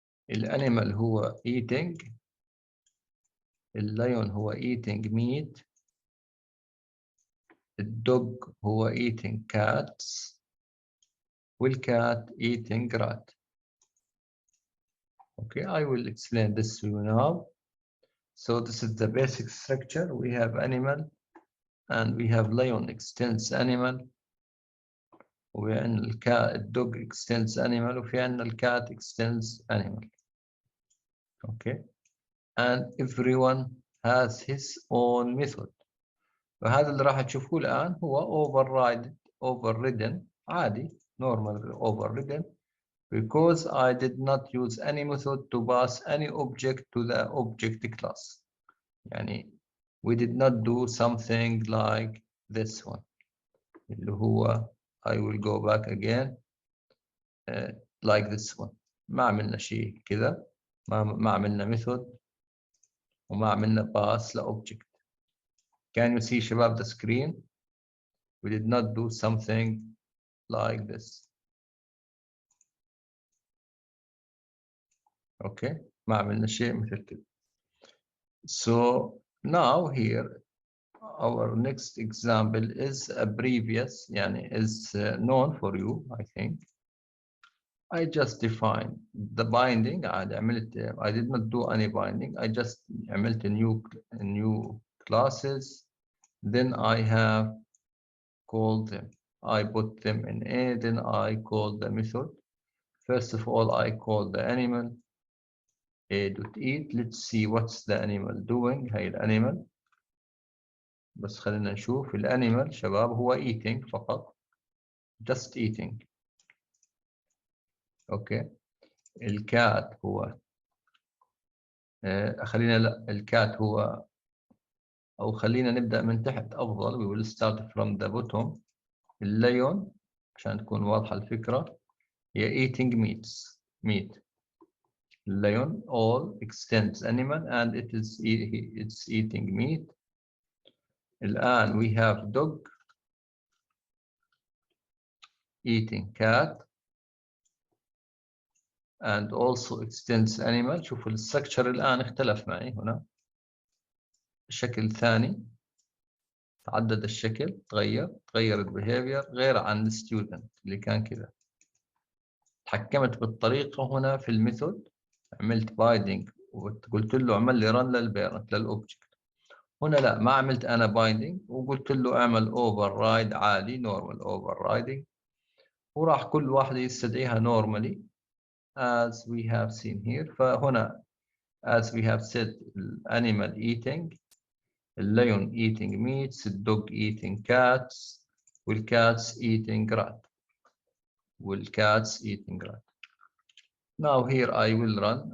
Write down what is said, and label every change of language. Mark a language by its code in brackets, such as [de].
[ar] الانيمال هو eating. [en] الlion [ar] هو [en] eating meat. [ar] الدوج هو [en] eating cats. والcat eating rat. Okay, I will explain this to you now. So this is the basic structure. We have animal and we have lion extends animal. [ar] وفي عندنا الcat [en] dog extends animal [ar] وفي عندنا الcat [en] extends animal. Okay, and everyone has his own method. [ar] فهذا اللي راح تشوفوه الآن هو [en] overridden [ar] عادي [en] normal overridden because I did not use any method to pass any object to the object class. [ar] يعني [en] we did not do something like this one [ar] اللي هو [en] I will go back again like this one. [ar] ما عملنا شيء كذا. ما عملنا method وما عملنا pass لobject. [en] Can you see [ar] شباب [en] the screen? We did not do something like this. [ar] Okay, ما عملنا شيء مثل كده. [en] So now here our next example is a previous [ar] يعني [en] is known for you I think. I just defined the binding. [ar] عادي عملت [en] I did not do any binding. I just [ar] عملت [en] new classes. Then I have called them. I put them in A. Then I called the method. First of all, I called the animal a.eat. Let's see what's the animal doing. [ar] هاي الانيمال. بس خلينا نشوف الانيمال شباب هو eating فقط. [en] Just eating. Okay. [ar] الكات هو خلينا لا الكات هو أو خلينا نبدأ من تحت أفضل. [en] We will start from the bottom. [ar] الليون عشان تكون واضحة الفكرة هي [en] eating meat. Lion all extends animal and it's eating meat. [ar] الآن [en] we have dog eating cat and also extends animal. [ar] شوفوا الستركتشر الآن اختلف معي هنا. الشكل ثاني تعدد الشكل تغير البيهيفير غير عن الستودنت اللي كان كذا. تحكمت بالطريقة هنا في الميثود. عملت بايندينج وقلت له اعمل لي رن للبيرنت للأوبجكت. هنا لا ما عملت أنا بايندينج وقلت له اعمل اوفر رايد عادي نورمال اوفر رايدنج وراح كل واحدة يستدعيها [en] normally as we have seen here. [ar] فهنا [en] as we have said animal eating الليون eating meats, الدوج eating cats, والcats eating rat. والcats eating rat. Now here I will run.